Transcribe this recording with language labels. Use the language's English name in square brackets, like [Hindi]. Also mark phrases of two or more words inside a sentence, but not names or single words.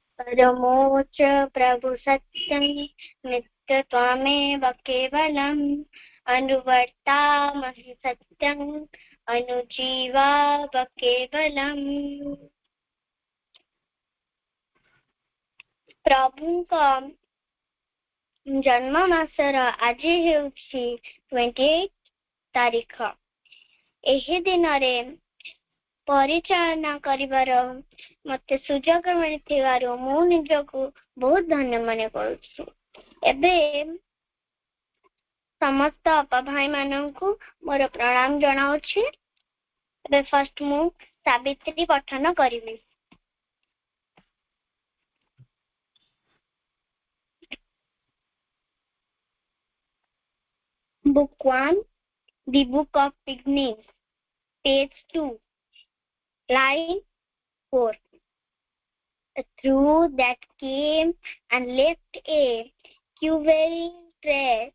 [Sanskrit] परमोच प्रभु सत्यं नित्यत्वमेव केवलम् अनुवर्तामहि सत्यम् अनुजीवाव केवलम्। [Odia] ପ୍ରଭୁଙ୍କ ଜନ୍ମ ମାସର ଆଜି ହେଉଛି 28 ତାରିଖ। ଏହି ଦିନ ରେ ପରିଚାଳନା କରିବାର ମତେ ସୁଯୋଗ ମିଳିଥିବାରୁ ମୁଁ ନିଜକୁ ବହୁତ ଧନ୍ୟ ମନେ କରୁଛି। ଏବେ ସମସ୍ତ ଅପା ଭାଇ ମାନଙ୍କୁ ମୋର ପ୍ରଣାମ ଜଣାଉଛି। ଏବେ ଫର୍ଷ୍ଟ ମୁଁ ସାବିତ୍ରୀ ପଠନ କରିବି। [English] Book 1, The Book of Beginnings, page 2, line 4. Through that came and left a quivering trace,